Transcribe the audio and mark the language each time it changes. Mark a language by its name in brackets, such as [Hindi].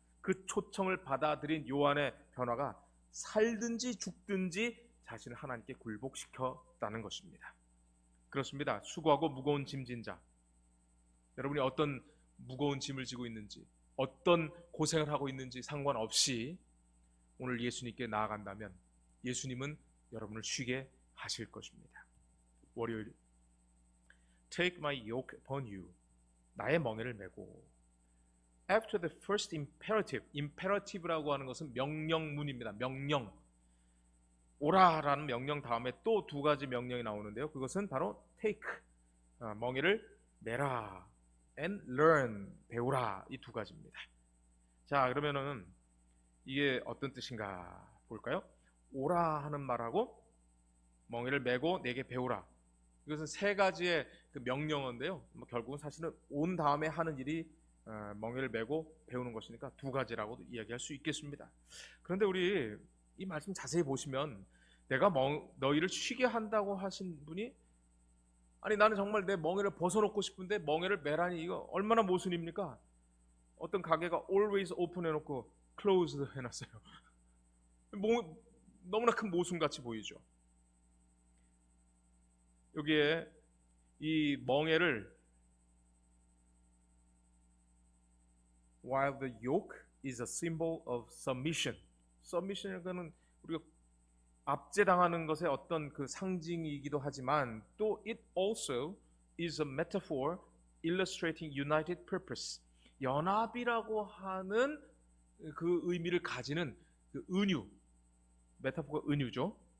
[Korean] 그 초청을 받아들인 요한의 변화가 살든지 죽든지 자신을 하나님께 굴복시켰다는 것입니다. 그렇습니다. 수고하고 무거운 짐진 자, 여러분이 어떤 무거운 짐을 지고 있는지, 어떤 고생을 하고 있는지 상관없이 오늘 예수님께 나아간다면 예수님은 여러분을 쉬게 하실 것입니다. [English] 월요일, Take my yoke upon you, [Korean] 나의 멍에를 메고. [English] After the first imperative, [Korean] imperative라고 하는 것은 명령문입니다. 명령, 오라라는 명령 다음에 또 두 가지 명령이 나오는데요, 그것은 바로 take, 멍에를 메라, and learn, 배우라, 이 두 가지입니다. 자, 그러면은 이게 어떤 뜻인가 볼까요? 오라 하는 말하고 멍에를 메고 내게 배우라, 이것은 세 가지의 그 명령어인데요, 결국은 사실은 온 다음에 하는 일이 멍에를 메고 배우는 것이니까 두 가지라고도 이야기할 수 있겠습니다. 그런데 우리 이 말씀 자세히 보시면, 내가 너희를 쉬게 한다고 하신 분이, 아니 나는 정말 내 멍에를 벗어놓고 싶은데 멍에를 메라니, 이거 얼마나 모순입니까? 어떤 가게가 [English] always open [Korean] 해놓고 closed 해놨어요. 너무나 큰 모순같이 보이죠. 여기에 이 멍에를 [English] while the yoke is a symbol of submission. [Korean] submission은 우리가 압제당하는 것의 어떤 그 상징이기도 하지만, 또 [English] it also is a metaphor illustrating united purpose. [Korean] 연합이라고 하는 그 의미를 가지는 그 은유, 메타포가 은유죠.